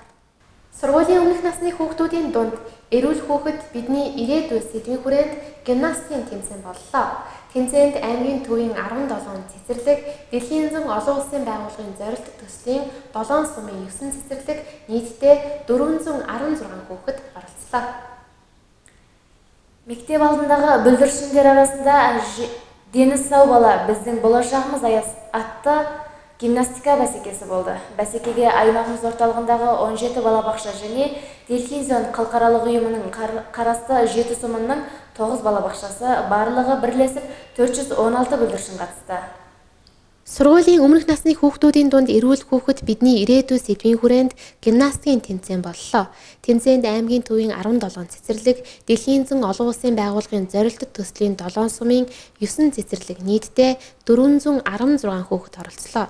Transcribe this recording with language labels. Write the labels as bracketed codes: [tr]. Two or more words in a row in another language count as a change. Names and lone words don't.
[mn] Сургуулийн өмнөх насны хүүхдүүдийн дунд эрүүл хүүхэд бидний ирээдүйн сэдвийн хүрээнд гимнастикийн тэмцээн боллоо. Тэмцээнд аймгийн төвийн 17 цэцэрлэг, дэлхийн зүүн олон улсын байгууллагын зорилт төслийн 7 сумын 9 цэцэрлэг нийтдээ 416 хүүхэд оролцлоо. [kk] Мектеп алдындағы бүлдіршіндер арасында дені сау бала біздің болашағымыз атты гимнастика бәсекесі болды. Бәсекеге аймағымыз орталығындағы 17 балабақша және Делхин зон халықаралық ұйымының қарасты 7 сумының 9 балабақшасы барлығы бірлесіп 416 бүлдіршін қатысты. [mn] Сургуулийн өмнөх насны хүүхдүүдийн дунд эрүүл хүүхэд бидний ирээдүйн сэдвийн хүрээнд гимнастикийн тэмцээн боллоо. Тэмцээнд аймгийн төвийн 17 цэцэрлэг, дэлхийн зүүн олон улсын байгууллагын зорилттой төслийн 7 сумын 9 цэцэрлэг нийтдээ 416 хүүхэд оролцлоо.